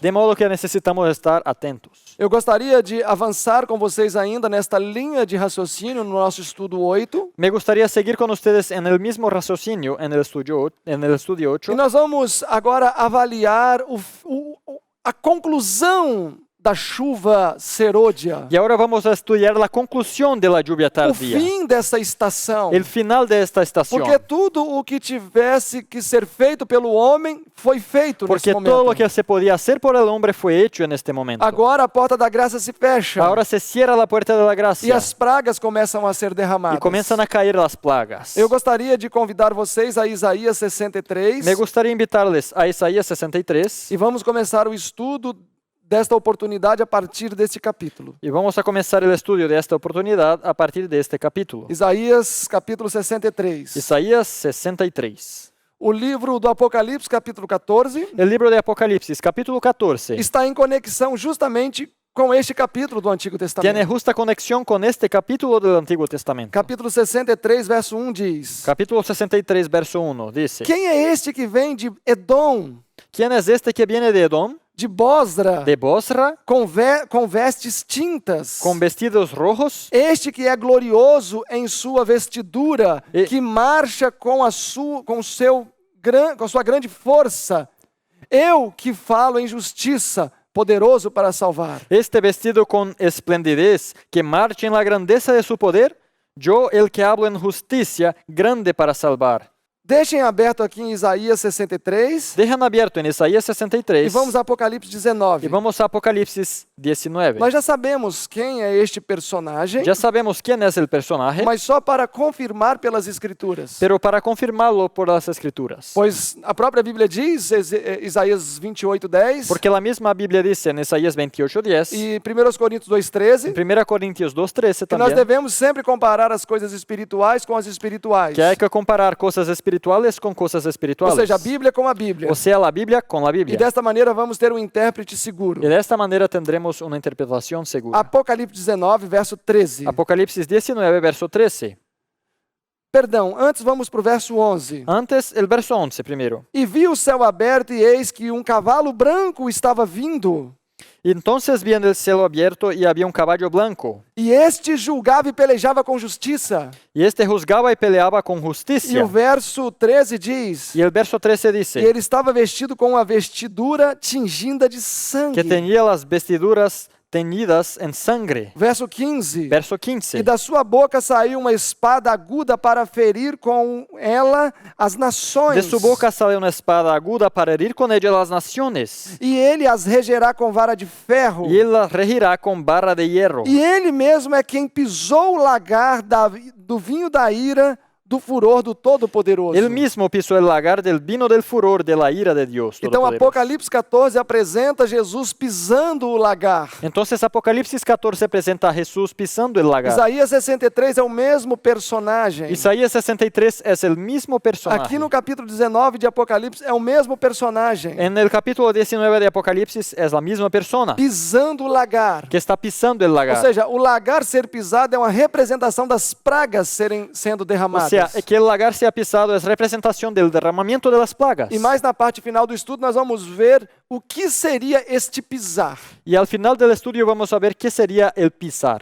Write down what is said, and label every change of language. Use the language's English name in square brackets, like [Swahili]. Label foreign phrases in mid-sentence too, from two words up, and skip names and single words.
[Spanish] De modo que necesitamos estar atentos. [Portuguese] Eu gostaria de avançar com vocês ainda nesta linha de raciocínio no nosso estudo 8. [Spanish] Me gustaría seguir con ustedes en el mismo raciocinio en el estudio 8. [Portuguese] E nós vamos agora avaliar a conclusão da chuva serôdia. [Spanish] Y ahora vamos a estudiar la conclusión de la lluvia [Portuguese] O [Spanish] tardía. [Portuguese] fim dessa estação. [Spanish] El final de esta estación. [Portuguese] Porque tudo o que tivesse que ser feito pelo homem foi feito Porque nesse momento. [Spanish] todo lo que se podía hacer por el hombre fue hecho en este momento. [Portuguese] Agora a porta da graça se fecha. [Spanish] Ahora se cierra la puerta de la [Portuguese] E [Spanish] gracia [Portuguese] as pragas começam a ser derramadas. [Spanish] y comienzan a caer las plagas. [Portuguese] Eu gostaria de convidar vocês a Isaías 63 [Spanish] Me gustaría invitarles a Isaías 63 [Portuguese] e vamos começar o estudo desta oportunidade a partir deste capítulo. [Spanish] y vamos a comenzar el estudio de esta oportunidad a partir de este capítulo. [Portuguese] Isaías capítulo 63. [Spanish] Isaías 63. [Portuguese] O livro do Apocalipse capítulo 14 [Spanish] El libro de Apocalipsis, capítulo 14, [Portuguese] está em conexão justamente com este capítulo do Antigo [Spanish] tiene [Portuguese] Testamento. [Spanish] justa conexión con este capítulo del Antiguo Testamento. [Portuguese] Capítulo 63, verso 1 diz: [Spanish] Capítulo 63, verso 1 dice: [Portuguese] Quem é este que vem de Edom, [Spanish] ¿Quién es este que viene de Edom, [Portuguese] de Bosra, [Spanish] de Bosra, [Portuguese] com vestes tintas? [Spanish] con vestidos rojos? [Portuguese] Este que é glorioso em sua vestidura, [Spanish] E- [Portuguese] que marcha com sua grande força. Eu que falo em justiça, poderoso para salvar. [Spanish] Este vestido con esplendidez, que marcha en la grandeza de su poder, yo el que hablo en justicia, grande para salvar. [Portuguese] Deixem aberto aqui em Isaías 63 [Spanish] Dejan abierto en Isaías [Portuguese] e [Spanish] 63 [Portuguese] vamos a Apocalipse [Spanish] y [Portuguese] 19. [Spanish] vamos a Apocalipsis 19. [Portuguese] Nós já sabemos quem é este personagem, [Spanish] Ya sabemos quién es el personaje, [Portuguese] mas só para confirmar pelas Escrituras. [Spanish] pero para confirmarlo por las Escrituras. [Portuguese] Pois a própria Bíblia diz, Isaías 28:10 [Spanish] Porque la misma Biblia dice en Isaías 28:10 [Portuguese] e 1 Coríntios 2:13 [Spanish] en 1 Corintios 2:13 [Portuguese] que nós [Spanish] también, [Portuguese] devemos sempre comparar as coisas espirituais com as espirituais. [Spanish] que hay que comparar cosas espirituales con cosas [Portuguese] Ou [Spanish] espirituales. [Portuguese] seja, a Bíblia com a Bíblia. [Spanish] O sea, la Biblia con la [Portuguese] E [Spanish] Biblia. [Portuguese] desta maneira vamos ter um intérprete seguro. [Spanish] Y de esta manera tendremos una interpretación segura. [Portuguese] Apocalipse 19, verso 13. [Spanish] Apocalipsis 19, verso 13. [Portuguese] Perdão, antes vamos para o verso 11. [Spanish] Antes, el verso 11 primero. [Portuguese] E vi o céu aberto e eis que um cavalo branco estava vindo. [Spanish] Entonces vi en el cielo abierto y había un caballo blanco. [Portuguese] E este julgava e pelejava com justiça. [Spanish] Y este juzgaba y peleaba con [Portuguese] E [Spanish] justicia. [Portuguese] o verso 13 diz: [Spanish] Y el verso 13 [Portuguese] E [Spanish] dice [Portuguese] ele estava vestido com uma vestidura tingida de sangue. [Spanish] que tenía las vestiduras teñidas en sangre. [Portuguese] Verso 15. [Spanish] Verso [Portuguese] E [Spanish] 15. [Portuguese] da sua boca saiu uma espada aguda para ferir com ela as nações. [Spanish] De su boca sale una espada aguda para herir con ella las naciones. [Portuguese] E ele as regerá com vara de ferro. [Spanish] Y él las regirá con barra de hierro. [Portuguese] E ele mesmo é quem pisou o lagar do vinho da ira, do furor do Todo-Poderoso. [Spanish] Él mismo pisó el lagar del vino del furor de la ira de Dios [Portuguese] Então [Spanish] Todopoderoso. [Portuguese] Apocalipse 14 apresenta Jesus pisando o lagar. [Spanish] Entonces Apocalipsis 14 presenta a Jesús pisando el lagar. [Portuguese] Isaías 63 é o mesmo personagem. [Spanish] Isaías 63 es el mismo personaje. [Portuguese] Aqui no capítulo 19 de Apocalipse é o mesmo personagem. [Spanish] En el capítulo 19 de Apocalipsis es la misma persona [Portuguese] Pisando o lagar. [Spanish] que está pisando el [Portuguese] Ou [Spanish] lagar. [Portuguese] seja, o lagar ser pisado é uma representação das pragas sendo [Spanish] O [Portuguese] derramadas. [Spanish] sea, que el lagar sea pisado es representación del derramamiento de las plagas. [Portuguese] E mais na parte final do estudo nós vamos ver o que seria este pisar. [Spanish] Y al final del estudio vamos a ver qué sería el pisar.